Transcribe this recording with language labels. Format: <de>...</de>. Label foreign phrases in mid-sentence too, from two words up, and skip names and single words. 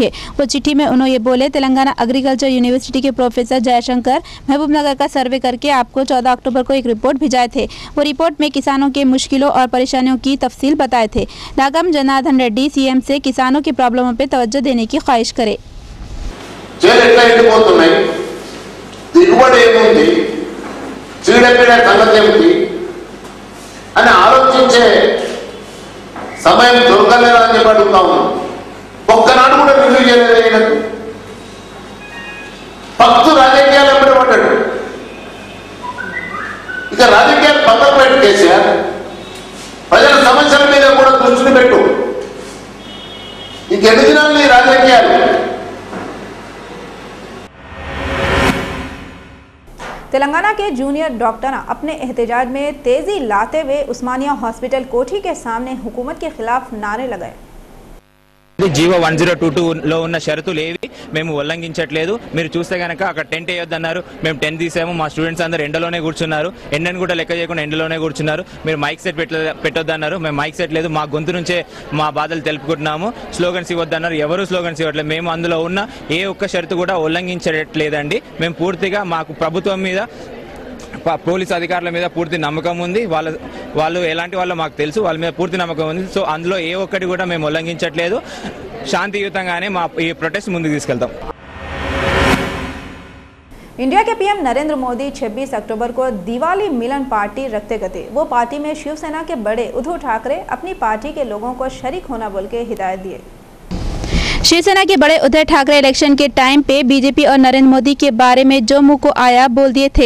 <hi>वो चिट्ठी में उन्होंने ये बोले, तेलंगाना एग्रीकल्चर यूनिवर्सिटी के प्रोफेसर जयशंकर महबूबनगर का सर्वे करके आपको 14 अक्टूबर को एक रिपोर्ट भिजाए थे। वो रिपोर्ट में किसानों के मुश्किलों और परेशानियों की तफसील बताए थे। नागम जनार्दन रेड्डी CM से किसानों की प्रॉब्लमों पर तवज्जो देने की ख्वाहिश करे।</hi> <te>దిగుబడి ఏముంది, చీడ చెప్పిన సంగతి ఏమిటి అని ఆలోచించే సమయం దొరకలేదా అని చెప్పి అడుగుతా ఉన్నాం. ఒక్కనాడు కూడా రివ్యూ చేయలేదు. భక్తు రాజకీయాలు ఎప్పుడు పడ్డాడు. ఇక రాజకీయాలు పక్కన పెట్టి కేసీఆర్ ప్రజల సమస్యల మీద కూడా దృష్టి పెట్టు. ఇంకెన్ని దినాలు ఈ రాజకీయాలు? तेलंगाना के जूनियर डॉक्टर अपने एहतजाज में तेजी लाते हुए उस्मानिया हॉस्पिटल कोठी के सामने हुकूमत के खिलाफ नारे लगाए. జీవో 1022లో ఉన్న షరతులు ఏవి మేము ఉల్లంఘించట్లేదు. మీరు చూస్తే కనుక అక్కడ టెంట్ వేయొద్దన్నారు, మేము టెంట్ తీసాము. మా స్టూడెంట్స్ అందరూ ఎండలోనే కూర్చున్నారు, ఎండను కూడా లెక్క చేయకుండా ఎండలోనే కూర్చున్నారు. మీరు మైక్ సెట్ పెట్టొద్దన్నారు, మేము మైక్ సెట్ లేదు, మా గొంతు నుంచే మా బాధలు తెలుపుకుంటున్నాము. స్లోగన్స్ ఇవ్వద్దన్నారు, ఎవరు స్లోగన్స్ ఇవ్వట్లేదు. మేము అందులో ఉన్న ఏ ఒక్క షరతు కూడా ఉల్లంఘించట్లేదండి. మేము పూర్తిగా మాకు ప్రభుత్వం మీద పోలీసు అధికారుల మీద పూర్తి నమ్మకం ఉంది. వాళ్ళు ఎలాంటి వాళ్ళో మాకు తెలుసు, వాళ్ళ మీద పూర్తి నమ్మకం ఉంది. సో అందులో ఏ ఒక్కటి కూడా మేము ఉల్లంఘించట్లేదు. శాంతియుతంగానే మా ఈ ప్రొటెస్ట్ ముందుకు తీసుకెళ్తాం.</te> <hi>इंडिया के पीएम नरेंद्र मोदी 26 अक्टूबर को दिवाली मिलन पार्टी रखते गए. वो पार्टी में शिवसेना के बड़े उद्धव ठाकरे अपनी पार्टी के लोगों को शरीक होना बोल के हिदायत दिए. शिवसेना के बड़े उद्धव ठाकरे इलेक्शन के टाइम पे बीजेपी और नरेंद्र मोदी के बारे में जो मुंह को आया बोल दिए थे.</hi>